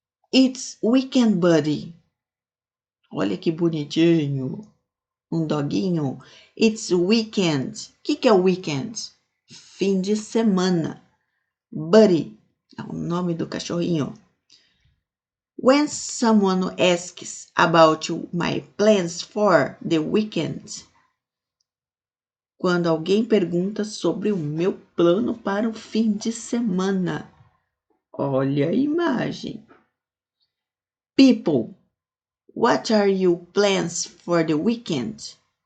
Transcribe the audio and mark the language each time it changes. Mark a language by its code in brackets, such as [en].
[en] It's weekend, buddy. [pt] Olha que bonitinho. Um doguinho. [en] It's weekend. [pt] O que é o weekend? Fim de semana. Buddy é o nome do cachorrinho. [en] When someone asks about my plans for the weekend. [pt] Quando alguém pergunta sobre o meu plano para o fim de semana. Olha a imagem. [en] People, what are your plans for the weekend?